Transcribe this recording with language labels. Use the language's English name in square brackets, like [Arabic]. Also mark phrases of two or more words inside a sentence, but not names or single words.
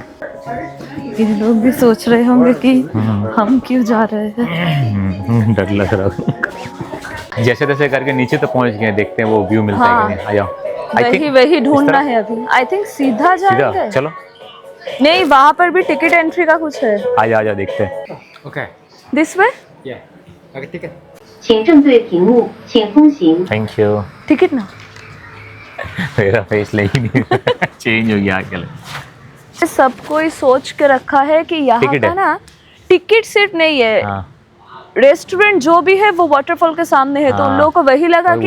[Hindi] ये लोग भी सोच रहे होंगे कि हम क्यों जा रहे हैं डर लग रहा जैसे तैसे करके नीचे तो पहुंच गए देखते हैं वो व्यू मिलता है कि नहीं आ जाओ वही ढूंढना है अभी [English] I think [Hindi] सीधा जाएंगे चलो नहीं वहाँ पर भी टिकट एंट्री का कुछ है आजा देखते हैं [English] OK， this way [Chinese] 那个 ticket。请正对屏幕，请通行。 [English] thank you [Hindi] टिकट ना मेरा फेस ले ही नहीं चेंज हो गया आके सब कोई सोच के रखा है कि यहाँ टिकट का है। ना टिकट सिर्फ नहीं है हाँ रेस्टोरेंट जो भी है वो वाटरफॉल के सामने है तो उन हाँ। लोगों को वही लगा और